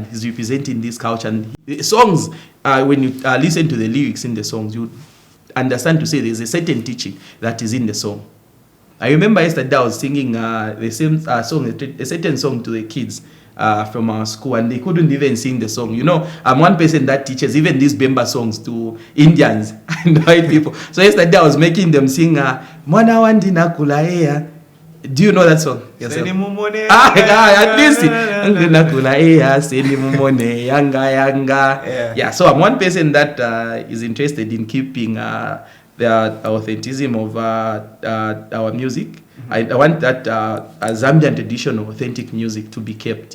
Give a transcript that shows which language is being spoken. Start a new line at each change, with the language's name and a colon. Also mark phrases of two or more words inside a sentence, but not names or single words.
English: He's representing this culture. And the songs, when you listen to the lyrics in the songs, you understand to say there's a certain teaching that is in the song. I remember yesterday I was singing the same song, a certain song to the kids from our school, and they couldn't even sing the song. You know, I'm one person that teaches even these Bemba songs to Indians and white people. So yesterday I was making them sing Mwana wandi nakulaea. Do you know that song? Yes, at least. Yeah, so I'm one person that is interested in keeping the authenticism of our music. I want that Zambian traditional authentic music to be kept.